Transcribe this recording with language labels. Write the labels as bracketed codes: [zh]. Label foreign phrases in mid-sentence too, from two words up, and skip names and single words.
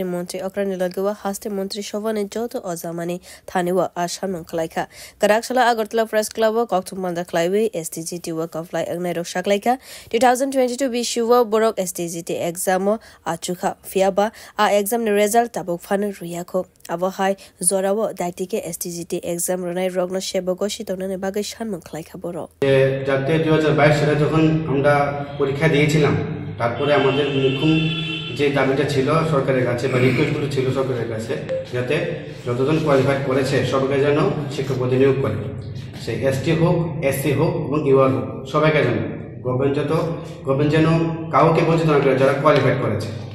[trp] montri okrani lagawa hastri montri shovane joto ozamani thaniwa ashanman khlaika Karakshala Agartala Press Club Koktumanda Klaiwi SDGT [en] work apply [trp] agnai rok shaklaika 2022 vishuwa borok SDGT exam achuka fiaba a exam ni result tabuk fan ruyako Avohai Zorawo Dartike SDGT exam ronai rogno shevago shitongni bagai shanman khlaika boro [bn] যাতে 2022 সালে যখন আমরা পরীক্ষা দিয়েছিলাম তারপরে আমাদের মুখ্য যে দাবিটা ছিল সরকারের কাছে বা রিকোয়েস্টগুলো ছিল সরকারের কাছে যাতে যতজন কোয়ালিফাই করেছে সবাইকে যেন শিক্ষক পদে নিয়োগ করে সে এসটি হোক এসসি হোক এবং ইউআর হোক সবাইকে যেন গভর্নমেন্ট যেন কাউকে বঞ্চিত না করে যারা কোয়ালিফাই করেছে